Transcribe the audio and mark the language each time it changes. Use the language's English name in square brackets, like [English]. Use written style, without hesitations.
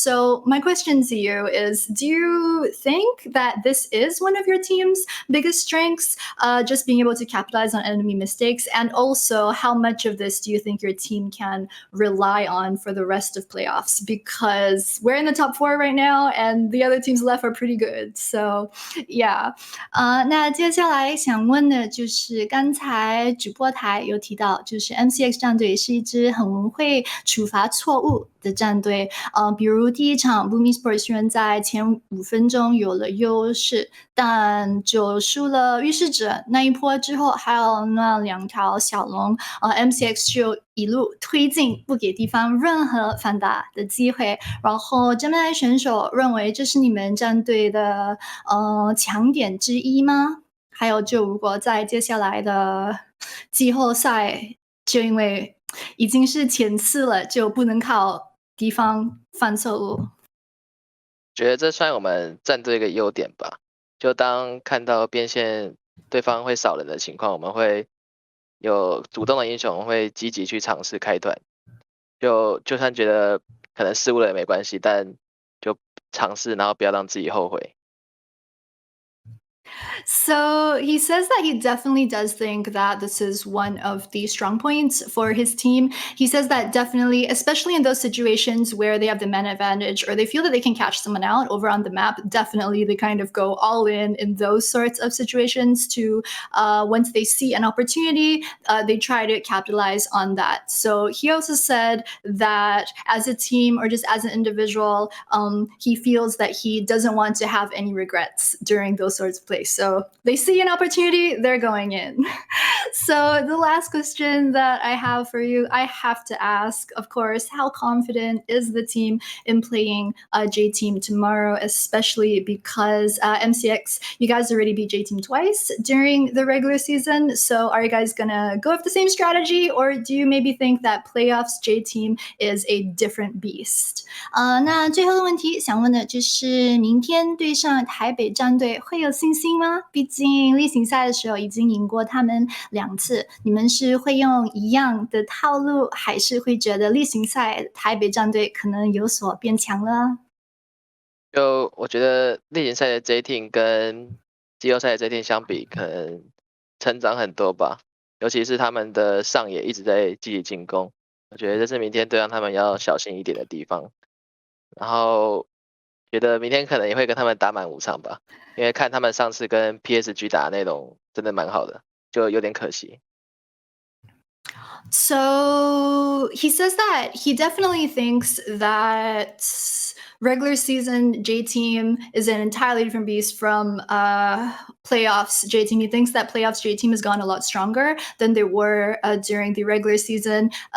[English] So my question to you is, do you think that this is one of your team's biggest strengths, just being able to capitalize on enemy mistakes? And also, how much of this do you think your team can rely on for the rest of playoffs? Because we're in the top 4 right now, and the other teams left are pretty good. So, yeah. [Chinese] 那接下来想问的就是刚才主播台有提到，就是 MCX 战队是一支很会处罚错误的战队。比如第一场 Boom Esports 虽然在前5分钟有了优势，但就输了预示者那一波之后，还有那2条小龙，MCX 就一路推进，不给对方任何反打的机会。然后GEMINI选手认为这是你们战队的强点之一吗？还有就如果在接下来的季后赛，就因为已经是前4了，就不能靠敌方犯错误。觉得这算我们战队一个优点吧。就当看到边线对方会少人的情况，我们会有主动的英雄会积极去尝试开团。就算觉得可能失误了也没关系，但就尝试，然后不要让自己后悔。 [English] So he says that he definitely does think that this is one of the strong points for his team. He says that definitely, especially in those situations where they have the man advantage or they feel that they can catch someone out over on the map, definitely they kind of go all in those sorts of situations to once they see an opportunity, they try to capitalize on that. So he also said that as a team or just as an individual, he feels that he doesn't want to have any regrets during those sorts of plays. So they see an opportunity, they're going in. So the last question that I have for you, I have to ask, of course, how confident is the team in playing J-Team tomorrow, especially because MCX, you guys already beat J-Team twice during the regular season. So are you guys going to go with the same strategy, or do you maybe think that playoffs J-Team is a different beast? [Chinese] 那最后的问题想问的就是明天对上台北战队会有信心吗？毕竟例行赛的时候已经赢过他们2次，你们是会用一样的套路，还是会觉得例行赛台北战队可能有所变强了？就我觉得例行赛的 J-Team 跟季后赛的 J-Team 相比，可能成长很多吧。尤其是他们的上野一直在积极进攻，我觉得这是明天对让他们要小心一点的地方。然后觉得明天可能也会跟他们打满5场吧，因为看他们上次跟 PSG 打的内容真的蛮好的，就有点可惜。 [English] So he says that he definitely thinks that regular season J-Team is an entirely different beast from playoffs J-Team. He thinks that playoffs J-Team has gone a lot stronger than they were during the regular season.